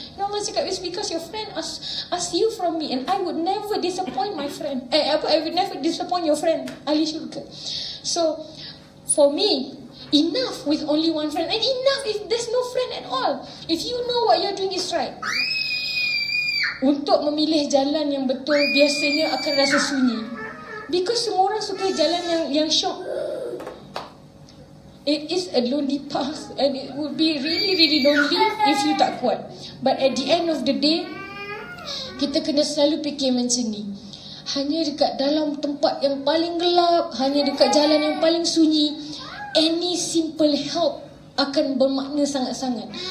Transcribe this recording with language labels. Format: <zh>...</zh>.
<en>And Allah</en> <ms>cakap,</ms> <en>it's because your friend ask you from me, and I would never disappoint my friend. I would never disappoint your friend,</en> <ms>ahli syurga.</ms> <en>So for me, enough with only one friend, and enough if there's no friend at all. If you know what you're doing is right.</en> <ms>Untuk memilih jalan yang betul biasanya akan rasa sunyi.</ms> <en>Because</en> <ms>semua orang suka jalan yang syok.</ms> <en>It is a lonely path, and it would be really, really lonely if you</en> <ms>tak kuat.</ms> <en>But at the end of the day,</en> <ms>kita kena selalu fikir macam ni. Hanya dekat dalam tempat yang paling gelap, hanya dekat jalan yang paling sunyi,</ms> <en>any simple help</en> <ms>akan bermakna sangat-sangat.</ms>